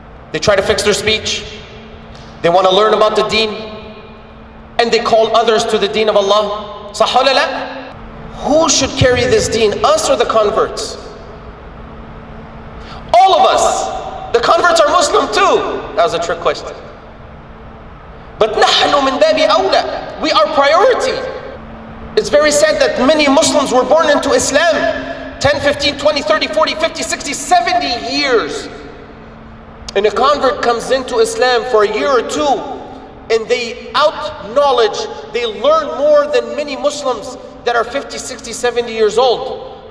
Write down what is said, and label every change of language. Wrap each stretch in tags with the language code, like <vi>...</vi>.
<en>They try to fix their speech. They want to learn about the deen. And they call others to the deen of Allah.</en> <ar>Sah wala la?</ar> <en>Who should carry this deen, us or the converts? All of us. The converts are Muslim too. That was a trick question. But</en> <ar>نحن من باب أولى.</ar> <en>We are priority. It's very sad that many Muslims were born into Islam 10, 15, 20, 30, 40, 50, 60, 70 years. And a convert comes into Islam for a year or two and they out-knowledge, they learn more than many Muslims that are 50, 60, 70 years old.</en>